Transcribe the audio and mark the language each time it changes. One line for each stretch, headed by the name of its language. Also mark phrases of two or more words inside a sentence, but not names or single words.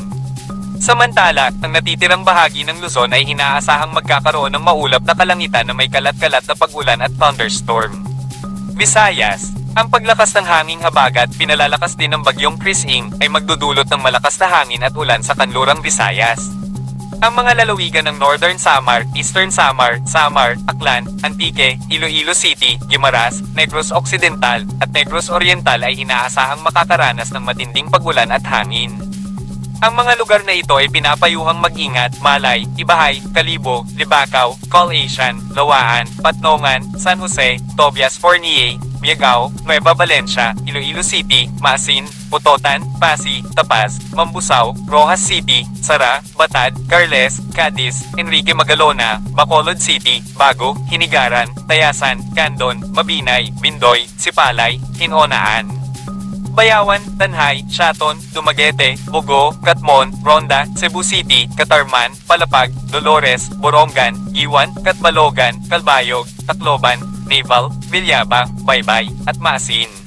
Filipino: Samantala, ang natitirang bahagi ng Luzon ay inaasahang magkakaroon ng maulap na kalangitan na may kalat-kalat na pag-ulan at thunderstorm. Visayas. Ang paglakas ng hanging habagat, pinalalakas din ng bagyong Chris Ing, ay magdudulot ng malakas na hangin at ulan sa kanlurang Visayas. Ang mga lalawigan ng Northern Samar, Eastern Samar, Samar, Aklan, Antique, Iloilo City, Guimaras, Negros Occidental, at Negros Oriental ay inaasahang makakaranas ng matinding pag-ulan at hangin. Ang mga lugar na ito ay pinapayuhang mag-ingat: Malay, Ibahay, Kalibo, Libacao, Calaisian, Lawaan, Patnongan, San Jose, Tobias Fornier, Miagao, Nueva Valencia, Iloilo City, Masin, Putotan, Pasig, Tapaz, Mambusaw, Rojas City, Sara, Batad, Carles, Cadiz, Enrique Magalona, Bacolod City, Bago, Hinigaran, Tayasan, Candon, Mabinay, Bindoy, Sipalay, Hinonaan, Bayawan, Tanhay, Shaton, Dumaguete, Bogo, Catmon, Ronda, Cebu City, Catarman, Palapag, Dolores, Borongan, Iwan, Catbalogan, Calbayog, Tacloban, Naval, Villaba, Baybay, at Masin.